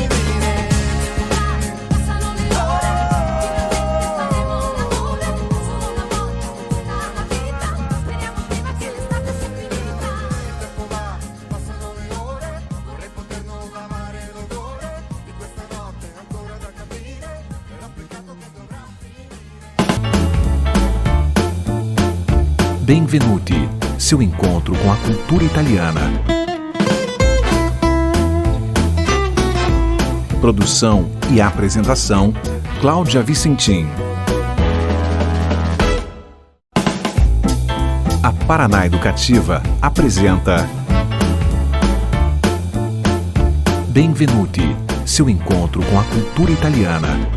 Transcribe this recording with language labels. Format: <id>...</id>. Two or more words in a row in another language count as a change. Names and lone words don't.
<it>Passano le ore, faremo l'amore, solo una volta tutta la vita, speriamo prima che l'estate sia finita. Il tempo va, passano le ore, vorrei poter non lavare l'odore di questa notte ancora da capire, però peccato che dovrà finire. Benvenuti,</it> <pt>seu encontro com a cultura italiana. Produção e apresentação, Cláudia Vicentim. A Paraná Educativa apresenta Benvenuti, seu encontro com a cultura italiana.</pt>